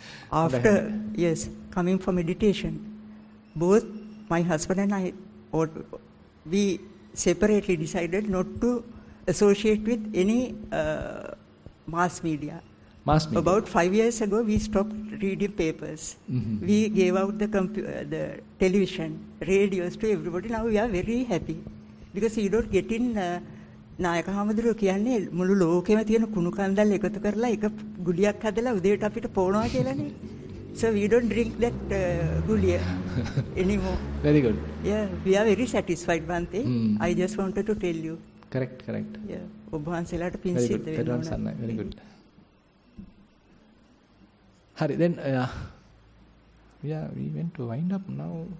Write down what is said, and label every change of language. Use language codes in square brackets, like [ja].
[en] After coming for meditation, both my husband and I, we separately decided not to associate with any mass media. About 5 years ago, we stopped reading papers. Mm-hmm. We gave out the television, radios to everybody. Now we are very happy because you don't get in. [si] නායක හාමුදුරුවෝ කියන්නේ මුළු ලෝකෙම තියෙන කුණු කන්දල් එකතු කරලා එක ගුලියක් හදලා උදේට අපිට පොවනවා කියලානේ. [en] So we don't drink that guliya anymore. Very good. Yeah, we are very satisfied, Bante. I just wanted to tell you. Correct. [si] Yeah. ඔබ වහන්සේලාට පින් සිද්ධ වෙනවා. [en] Very good. Hari, then we went to wind up now.